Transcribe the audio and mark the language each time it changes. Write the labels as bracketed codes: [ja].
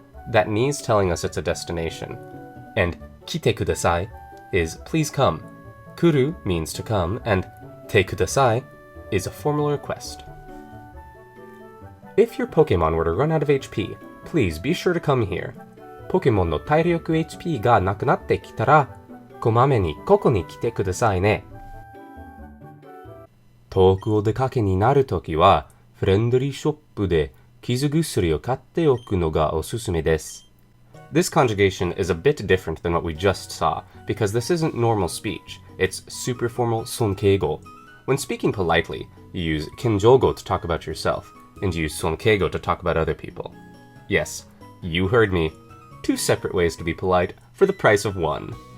[en] That ni is telling us it's a destination. And [ja] kite kudasai [en] is please come. Kuru means to come, and te kudasai is a formal request. If your Pokemon were to run out of HP, please be sure to come here. [ja] Pokemon no 体力 HP がなくなってきたら、こまめにここに来てくださいね。遠くお出かけになるときは、フレンドリーショップで傷薬を買っておくのがおすすめです。 [en] This conjugation is a bit different than what we just saw, because this isn't normal speech, it's super formal sonkeigo. When speaking politely, you use kenjogo to talk about yourself, and you use sonkeigo to talk about other people. Yes, you heard me. 2 separate ways to be polite for the price of 1.